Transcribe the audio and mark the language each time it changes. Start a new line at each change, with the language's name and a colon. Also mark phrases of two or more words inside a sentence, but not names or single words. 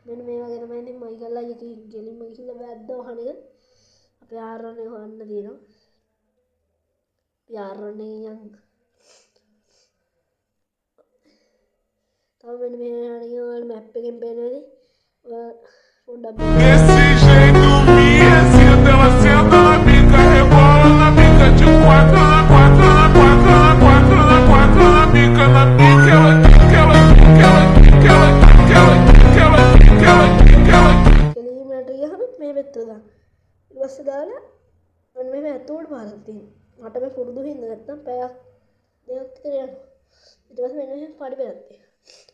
Sinhala: මෙන්න මේ වගේ තමයි ඉතින් මයිකල් අයියා ගෙලින්ම ගිහිල්ලා වැද්ද වහන එක අපේ ආරණ්‍ය හොයන්න තියෙනවා. අපි ආරණ්‍ය යන් තව මෙන්න මේ ආරණ්‍ය වල මැප් එකෙන් පේනවානේ පොඩ්ඩක්
Portuguese: Desse jeito minha senta, ela senta na bica, rebola na bica de quatro, na quatro, na quatro, na quatro, na quatro, na bica, ela
Sinhala: කෙලින්මට ගියහම මේ පැත්තට දාන්න. ඊට පස්සේ දාලා මම මේ ඇතුළට පාරක් තියෙනවා. මට මේ පුරුදු හින්දා නැත්තම් පැයක් දෙකක් විතර යනවා. ඊට පස්සේ මෙන්න මෙහෙම පඩි පැයක් තියෙනවා.